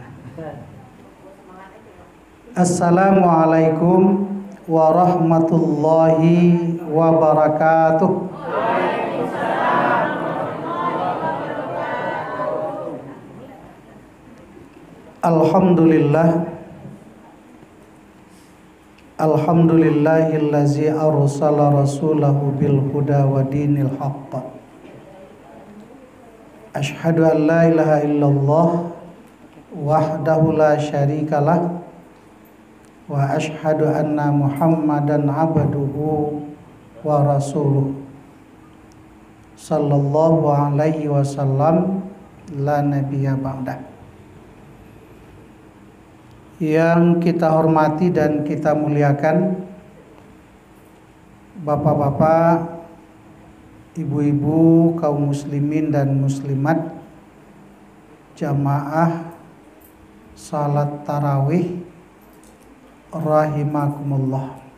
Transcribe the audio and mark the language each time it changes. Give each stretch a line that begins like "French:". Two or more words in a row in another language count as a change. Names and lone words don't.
Arabic: السلام عليكم ورحمة الله وبركاته. الحمد لله الذي أرسل رسوله بالهدى ودين الحق. أشهد أن لا إله إلا الله وحده لا شريك له وأشهد أن محمدا عبده ورسوله صلى الله عليه وسلم لا نبي بعده.
Indonesian: Yang kita hormati dan kita muliakan bapak-bapak, ibu-ibu, kaum muslimin dan muslimat, jamaah salat tarawih rahimakumullah.